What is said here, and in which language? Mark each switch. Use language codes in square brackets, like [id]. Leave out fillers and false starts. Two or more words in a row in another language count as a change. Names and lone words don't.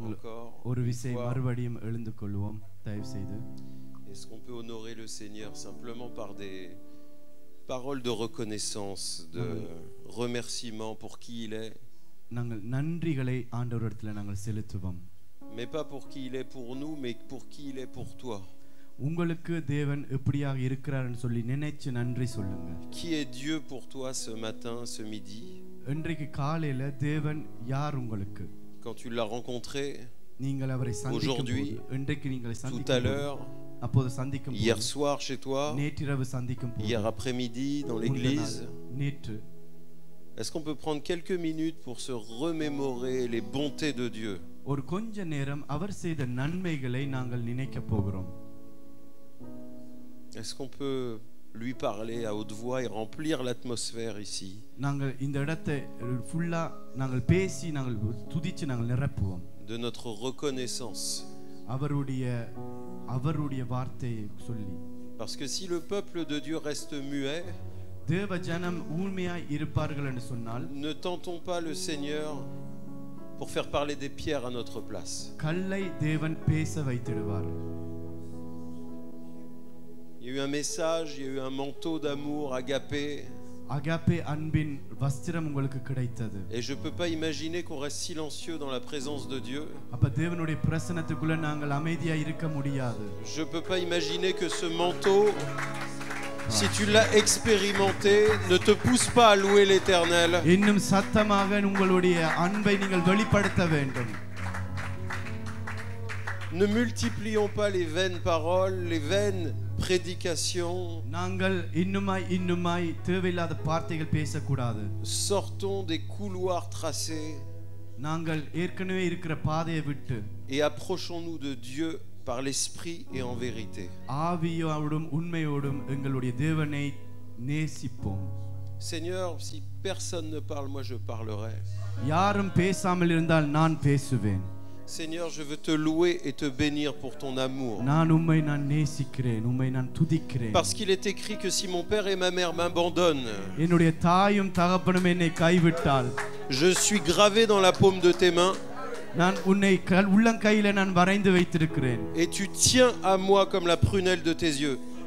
[fr] encore [ta] ஒரு [fr] une [ta] விசை [fr] fois. [ta] மறுபடியும் எழுந்து கொள்வோம் தயவு செய்து. [fr] Est-ce qu'on peut honorer le Seigneur simplement par des paroles de reconnaissance, de remerciement pour qui il est, [ta] நாங்கள் நன்றிகளை ஆண்டவரிடத்தில் நாங்கள் செலுத்துவோம். [fr] mais pas pour qui il est pour nous, mais pour qui il est pour toi. [ta] உங்களுக்கு தேவன் எப்படியாக இருக்கிறார்னு சொல்லி நினைச்சு நன்றி சொல்லுங்க. [fr] Qui est Dieu pour toi ce matin, ce midi? [ta] இன்றைக்கு காலையில தேவன் யார் உங்களுக்கு? [fr] Quand tu l'as rencontré, [ta] நீங்கள் அவரை சந்திக்கும் [fr] aujourd'hui, [ta] போது, இன்றைக்கு நீங்கள் [fr] tout [ta] சந்திக்கும் [fr] à l'heure, [ta] அப்போது சந்திக்கும் [fr] hier [ta] போது, [fr] soir chez toi, [ta] நேற்றிரவு சந்திக்கும் போது, [fr] hier après-midi dans l'église, [ta] நேற்று [fr] est-ce qu'on peut prendre quelques minutes pour se remémorer les bontés de Dieu? [ta] ஒரு கொஞ்ச நேரம் அவர் செய்த நன்மைகளை நாங்கள் நினைக்க போகிறோம். [fr] Est-ce qu'on peut lui parler à haute voix et remplir l'atmosphère ici? [ta] நாங்கள் இந்த இடத்தை ஃபுல்லா நாங்கள் பேசி நாங்கள் துதிச்சு நாங்கள் நிரப்புவோம். [fr] De notre reconnaissance. [ta] அவருடைய வார்த்தையை சொல்லி. [fr] Parce que si le peuple de Dieu reste muet, [ta] தேவ ஜனம் ஊமையாய் இருப்பார்கள் என்று சொன்னால், [fr] ne tentons pas le Seigneur pour faire parler des pierres à notre place. [ta] கல்லை தேவன் பேச வைத்திடுவார். [fr] Il y a eu un message, il y a eu un manteau d'amour agapé. [ta] அகாபே அன்பின் வஸ்திரம் உங்களுக்கு கிடைத்தது. [fr] Et je peux pas imaginer qu'on reste silencieux dans la présence de Dieu. [ta] அப்ப தேவனுடைய பிரசன்னத்துக்குள்ள நாங்கள் அமைதியா இருக்க முடியாது. [fr] Je peux pas imaginer que ce manteau, si tu l'as expérimenté, ne te pousse pas à louer l'Éternel. [ta] இன்னும் சத்தமாக உங்களுடைய அன்பை நீங்கள் வெளிப்படுத்த வேண்டும். [fr] Ne multiplions pas les vaines paroles, les vaines prédications. [ta] நாங்கள் இன்னுமாய் தேவையில்லாத வார்த்தைகள் பேசக்கூடாது. [fr] Sortons des couloirs tracés. [ta] நாங்கள் ஏற்கனவே இருக்கிற பாதையை விட்டு [fr] et approchons-nous de Dieu par l'esprit et en vérité. [ta] ஆவியோடும் உண்மையோடும் எங்களுடைய தேவனை நேசிப்போம். [fr] Seigneur, si personne ne parle, moi je parlerai. [ta] யாரும் பேசாமல் இருந்தால் நான் பேசுவேன். [fr] Seigneur, je veux te louer et te bénir pour ton amour. Parce qu'il est écrit que si mon père et ma mère m'abandonnent, je suis gravé dans la paume de tes mains. Et tu tiens à moi comme la prunelle de tes yeux.